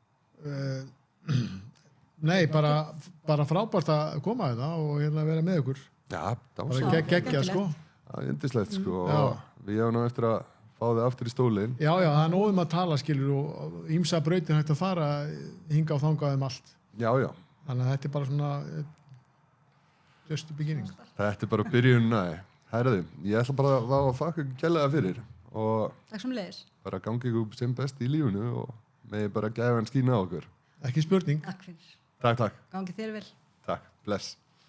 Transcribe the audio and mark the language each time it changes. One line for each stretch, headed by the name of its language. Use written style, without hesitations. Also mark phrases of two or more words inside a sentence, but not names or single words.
Icelandic: Nei, bara frábært að koma þetta og hérna vera með ykkur. Já, Bara geggja, sko. Það er yndislegt, sko. Já. Og við hefum ná eftir að fá þið aftur í stólinn. Já, það er nógum að tala, skilur, og ýmsa brautin hægt að fara hinga og þangað allt. Já. Þannig að þetta er bara svona
English: just the beginning.
Icelandic: Þetta er bara byrjun, herðu, ég ætla bara að þakka ykkur kærlega fyrir og Takk sem leiðis. bara gangi ykkur sem best í lífinu og megi bara gæfa hann skína á okkur. Ekki spurning. Takk fyrir. Takk. Gangi þér vel. Takk. Bless.